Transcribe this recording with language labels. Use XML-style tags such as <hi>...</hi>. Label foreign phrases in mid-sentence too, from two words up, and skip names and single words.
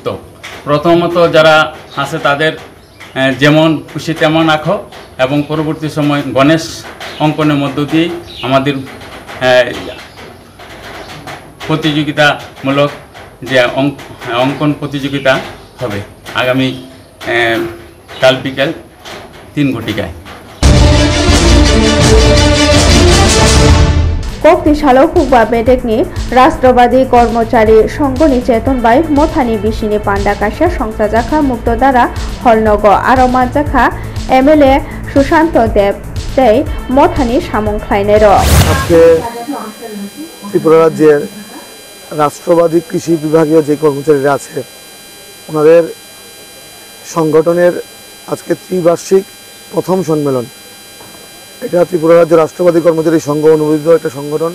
<bn>প্রথমত যারা আছে তাদের যেমন খুশি তেমন আঁকো এবং পরবর্তী সময় গণেশ অঙ্কনের মধ্য দিয়ে আমাদের প্রতিযোগিতামূলক যে অঙ্কন প্রতিযোগিতা হবে আগামী কাল বিকেল 3 ঘটিকায়।</bn> <trp>Kokti Shalo Hukba Bedekni Rashtrobadi Kormochari Shongoni Cheton by Mothani Bishini Panda Kasha Shongsajakha Muktodara Holnogo Aromanjakha MLA Shushanto Dev Day Mothani Shamong Klainero</trp> <bn>আজকে ত্রিপুরা রাজ্যের রাষ্ট্রবাদী কৃষি বিভাগীয় যে কর্মচারীরা আছে ওনাদের সংগঠনের আজকে ত্রিবার্ষিক প্রথম সম্মেলন। এটা ত্রিপুরা রাজ্য রাষ্ট্রবাদী কর্মচারী সংঘ অনুমোদিত একটা সংগঠন।</bn>